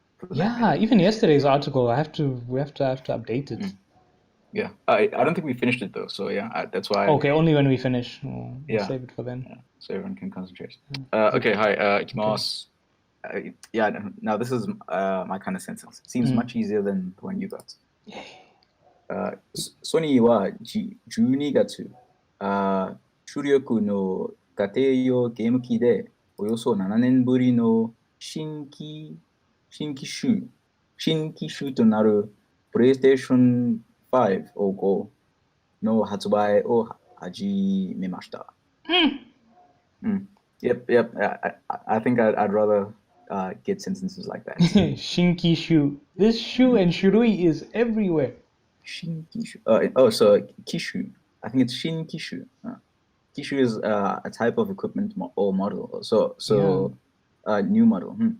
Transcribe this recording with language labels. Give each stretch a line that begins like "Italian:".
English: Yeah, even yesterday's article, we have to update it. Yeah, I don't think we finished it though, so yeah, that's why. Okay, only when we finish. We'll save it for then. Yeah, so everyone can concentrate. Okay,
Japanese: hi, ikimasu.
English: Yeah, now this is my kind of sentence. It seems much easier than the one you got.
Japanese: Sony は12月、主力の家庭用ゲーム機でおよそ7年ぶりの新機種となるプレイステーション5を5の発売を始めました。
English: Yep. I think I'd rather get sentences like that.
Japanese: Shinkishu.
English: This shu and shurui is everywhere. Shinkishu. So kishu. I think it's shinkishu. Kishu is a type of equipment or model. So new model.